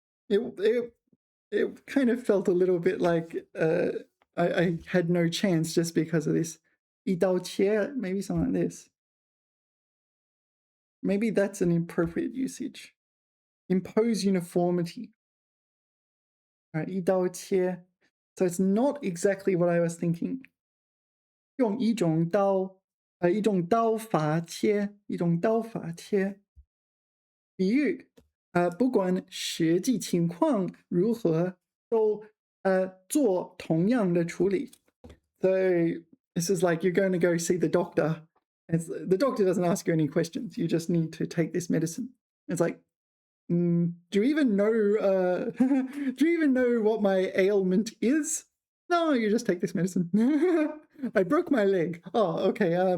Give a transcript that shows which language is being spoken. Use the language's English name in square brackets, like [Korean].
[English] It kind of felt a little bit like I had no chance just because of this. 一刀切, maybe something like this. Maybe that's an appropriate usage. Impose uniformity. All right, 一刀切. So it's not exactly what I was thinking. [Chinese] 用一种刀法切，一种刀法切。比喻不管实际情况如何，都做同样的处理。 [English] So this is like you're going to go see the doctor. The doctor doesn't ask you any questions. You just need to take this medicine. It's like, do you even know? Do you even know what my ailment is? No, you just take this medicine. I broke my leg. Oh, okay.